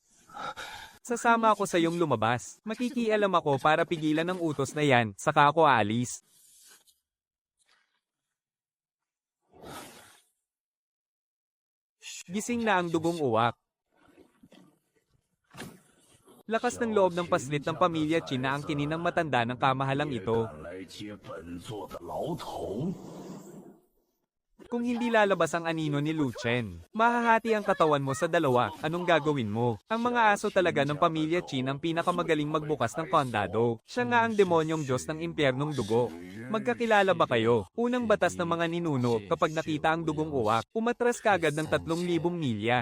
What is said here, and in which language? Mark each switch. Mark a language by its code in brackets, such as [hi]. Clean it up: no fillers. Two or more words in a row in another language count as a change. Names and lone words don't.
[tl] Sasama ako sa iyong lumabas. Makikialam ako para pigilan ang utos na yan, saka ako aalis. Gising na ang dugong uwak. Lakas ng loob ng paslit ng pamilya Qin na ang kininang matanda ng kamahalang ito. [zh] 来接本座的牢头。 [tl] Kung hindi lalabas ang anino ni Lu Chen, mahahati ang katawan mo sa dalawa, anong gagawin mo? Ang mga aso talaga ng pamilya Qin ang pinakamagaling magbukas ng kondado. Siya nga ang demonyong Diyos ng impyernong dugo. Magkakilala ba kayo? Unang batas ng mga ninuno, kapag nakita ang dugong uwak, umatras ka agad ng 3,000 milya.